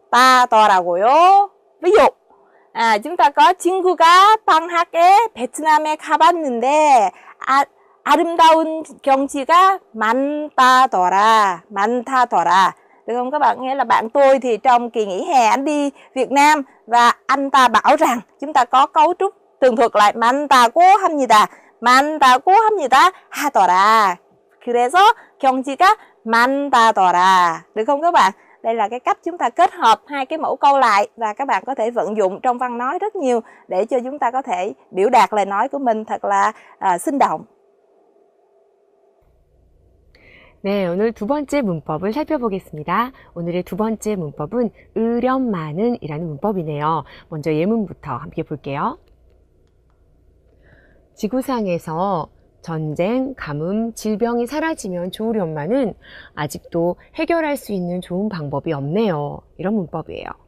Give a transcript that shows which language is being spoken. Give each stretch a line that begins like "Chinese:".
Korean: 따더라고요.
Vietnamese: Ví dụ chúng ta có
Korean: 친구가 방학에 베트남에 가봤는데 아름다운 경치가 많다더라.
Vietnamese: Được không các bạn? Nghĩa là bạn tôi thì trong kỳ nghỉ hè anh đi Việt Nam và anh ta bảo rằng, chúng ta có cấu trúc tường thuật lại
Korean: 많다고 합니다. 많다고 합니다. 하더라. 그래서 경치가 많다더라.
Vietnamese: Được không các bạn? Đây là cái cách chúng ta kết hợp hai cái mẫu câu lại và các bạn có thể vận dụng trong văn nói rất nhiều để cho chúng ta có thể biểu đạt lời nói của mình thật là sinh động.
Korean: 네, 오늘 두 번째 문법을 살펴보겠습니다. 오늘의 두 번째 문법은 으련마는 이라는 문법이네요. 먼저 예문부터 함께 볼게요. 지구상에서 전쟁, 가뭄, 질병이 사라지면 좋으련마는 아직도 해결할 수 있는 좋은 방법이 없네요. 이런 문법이에요.